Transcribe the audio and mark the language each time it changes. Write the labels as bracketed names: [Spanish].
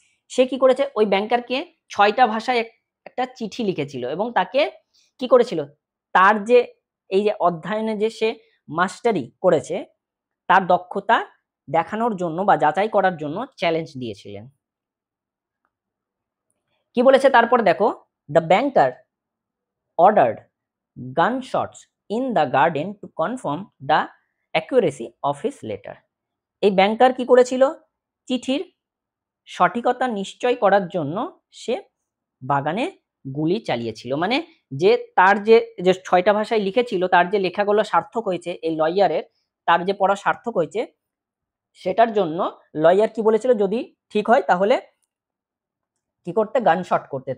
[Bangla] সে কি করেছে, ওই ব্যাংকারকে 6টা ভাষায় একটা চিঠি লিখেছিল এবং তাকে কি করেছিল, তার যে এই যে অধ্যয়নে যে সে মাস্টারি করেছে তার দক্ষতা দেখানোর জন্য বা যাচাই করার জন্য চ্যালেঞ্জ দিয়েছিলেন। কি বলেছে তারপর দেখো, [English] The banker ordered gunshots in the garden to confirm the accuracy of his letter. [Bangla] এই ব্যাংকার কি করেছিল, চিঠির সঠিকতা নিশ্চয় করার জন্য সে বাগানে গুলি চালিয়েছিল, মানে যে তার যে 6টা ভাষায় লিখেছিল তার যে লেখাগুলো সার্থক হয়েছে, এই লয়ারের তার যে পড়া সার্থক হয়েছে সেটার জন্য লয়ার কি বলেছিল, যদি ঠিক হয় তাহলে কি করতে, গানশট করতে।